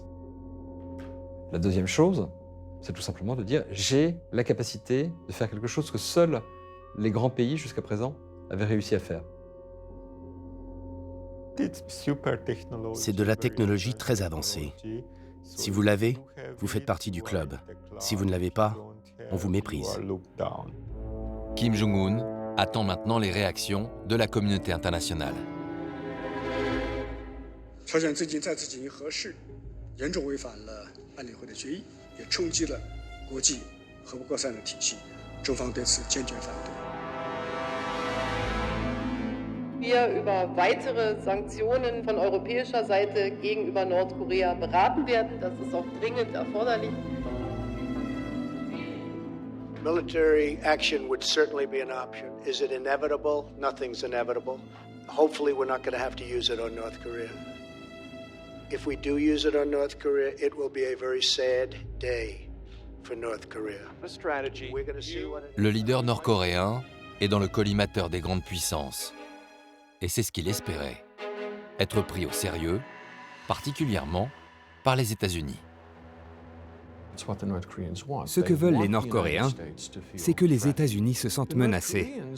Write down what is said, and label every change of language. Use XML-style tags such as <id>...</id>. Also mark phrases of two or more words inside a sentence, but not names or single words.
<fr>La deuxième chose, c'est tout simplement de dire j'ai la capacité de faire quelque chose que seuls les grands pays jusqu'à présent avaient réussi à faire. C'est de la technologie très avancée. Si vous l'avez, vous faites partie du club. Si vous ne l'avez pas, on vous méprise. Kim Jong-un attend maintenant les réactions de la communauté internationale.</fr> <de>Wir über weitere Sanktionen von europäischer Seite gegenüber Nordkorea beraten werden. Das ist auch dringend erforderlich.</de> <en>Military action would certainly be an option. Is it inevitable? Nothing's inevitable. Hopefully, we're not going to have to use it on North Korea. If we do use it on North Korea, it will be a very sad day for North Korea. We're going to see what it is.</en> <fr>Le leader nord-coréen est dans le collimateur des grandes puissances. Et c'est ce qu'il espérait, être pris au sérieux, particulièrement par les États-Unis. Ce que veulent les Nord-Coréens, c'est que les États-Unis se sentent menacés.</fr>